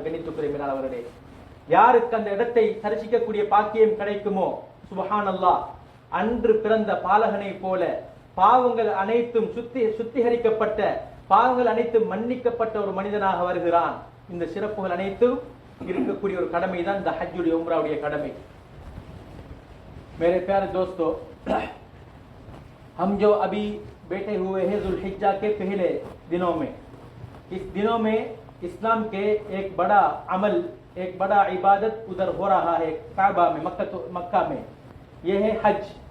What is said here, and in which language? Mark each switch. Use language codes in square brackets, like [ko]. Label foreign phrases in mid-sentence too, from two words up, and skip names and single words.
[ta] கணித்துக்குரிய மேலாளர்களே, யாருக்கு அந்த இடத்தை தரிசிக்கக்கூடிய பாக்கியம் கிடைக்குமோ, சுப்ஹானல்லாஹ், அன்று பிறந்த பாலகனை போல பாவங்கள் அனைத்தும் சுத்திகரிக்கப்பட்ட, பாவங்கள் அனைத்தும் மன்னிக்கப்பட்ட ஒரு மனிதனாக வருகிறான். இந்த சிறப்புகள் அனைத்தும் இருக்கக்கூடிய ஒரு கடமை தான் இந்த ஹஜ்ஜுடைய உம்ராவுடைய கடமை. [hi] मेरे प्यारे दोस्तों, हम जो अभी बैठे हुए हैं जुल्हिज्जा के पहले दिनों में, इस दिनों में इस्लाम के एक बड़ा अमल, एक बड़ा इबादत उधर हो रहा है काबा में, मक्का में, ये है हज।